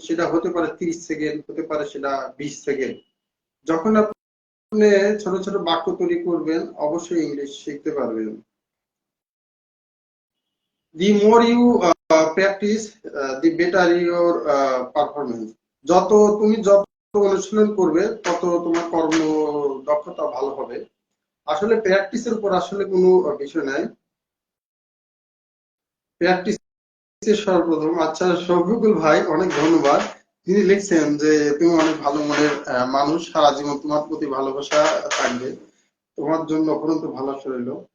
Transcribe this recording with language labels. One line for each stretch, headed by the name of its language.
Bangla: সেটা হতে পারে 30 সেকেন্ড, হতে পারে সেটা 20 সেকেন্ড। যখন আপনি ছোট ছোট বাক্য তৈরি করবেন অবশ্যই ইংলিশ শিখতে পারবেন।
English: the more you practice the better your performance।
Bangla: যত অনুশীলন করবে তত তোমার কর্ম দক্ষতা ভালো হবে। আসলে প্র্যাকটিসের উপর আসলে কোনো বিষয় নাই, প্র্যাকটিস সর্বপ্রথম। আচ্ছা শফিকুল ভাই অনেক ধন্যবাদ। তিনি লিখছেন যে তুমি অনেক ভালো মনের মানুষ, সারা জীবন তোমার প্রতি ভালোবাসা থাকবে, তোমার জন্য অপরন্ত ভালোবাসা রইল।